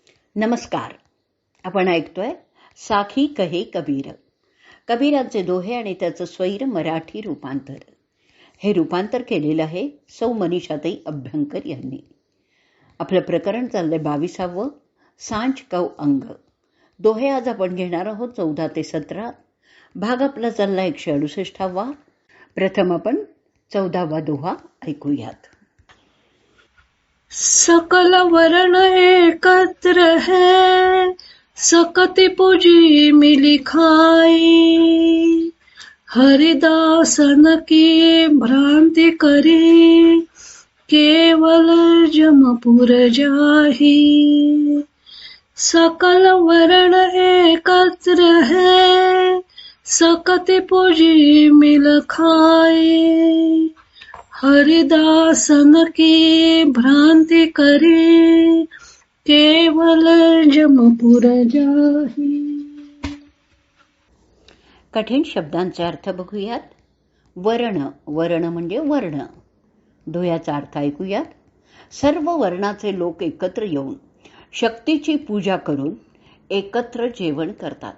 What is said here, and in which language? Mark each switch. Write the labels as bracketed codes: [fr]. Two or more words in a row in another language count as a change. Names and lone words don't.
[mr] नमस्कार. आपण ऐकतोय साखी कहे कबीर. कबीरांचे दोहे आणि त्याचं स्वैर मराठी रूपांतर. हे रूपांतर केलेलं आहे सौ मनीषाताई अभ्यंकर यांनी. आपलं प्रकरण चाललंय 22वे सांज कव अंग. दोहे आज आपण घेणार आहोत 14 ते 17. भाग आपला चालला 168वा. प्रथम आपण 14वा दोहा ऐकूयात. [hi] सकल वर्ण एकत्र है, सकति पूजी मिली खाई। हरिदासन की भ्रांति करी, केवल जमपुर जाही। सकल वर्ण एकत्र है, सकति पूजी मिल खाई। हरिदासन की भ्रांति करी, केवल जमपुर जाही. [mr] कठीण शब्दांचे अर्थ बघूयात. वर्ण, वर्ण म्हणजे वर्ण. दोह्याचा अर्थ ऐकूयात. सर्व वर्णाचे लोक एकत्र येऊन शक्तीची पूजा करून एकत्र जेवण करतात.